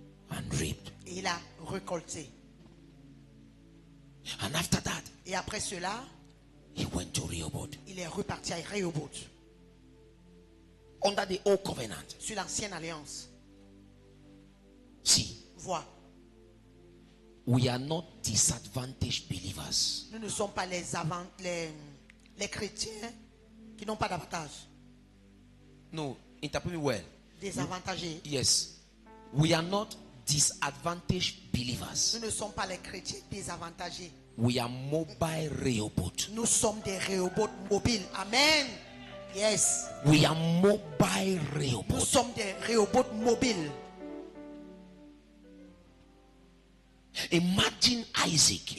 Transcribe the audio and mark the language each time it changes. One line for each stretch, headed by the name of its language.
English: and reaped.
French: et il a récolté.
English: And after that,
French: Et après cela,
English: he went to Rehoboth.
French: il est reparti à Rehoboth,
English: Under the old covenant.
French: sur l'ancienne alliance.
English: See,
French: Vois,
English: we are not disadvantaged believers.
French: nous ne sommes pas les chrétiens qui n'ont pas d'avantage,
English: No, interpret me well.
French: désavantagés.
English: Yes. We are not disadvantaged believers.
French: Nous ne sommes pas les chrétiens désavantagés.
English: We are mobile Rehoboth.
French: Nous sommes des Rehoboth mobiles.
English: Amen. Yes. We are mobile
French: Nous
English: Rehoboth.
French: sommes des Rehoboth mobiles.
English: Imagine Isaac